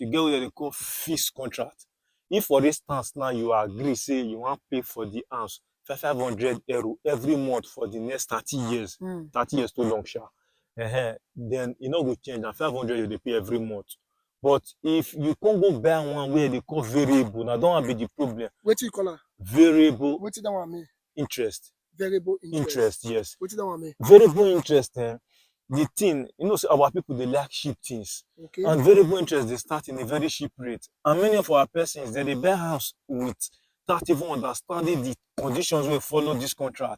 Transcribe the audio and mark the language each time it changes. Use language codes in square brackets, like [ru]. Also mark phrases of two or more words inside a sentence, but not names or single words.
[pcm] You get what they call fixed contract. If for instance now you agree say you wan pay for the house 500 € every month for the next 30 years, mm, 30 years too long sha, then e no go change, na 500 you dey pay every month. But if you come go buy one wey dey call variable, na that one be the problem. wetin you call am? Variable Wetin that one mean? interest. Variable interest. Interest, yes. Wetin that one mean? Variable interest, the thing, you know, say our people they like cheap things. Okay. And variable interest they start in a very cheap rate. And many of our persons they buy house without even understanding the conditions we follow this contract.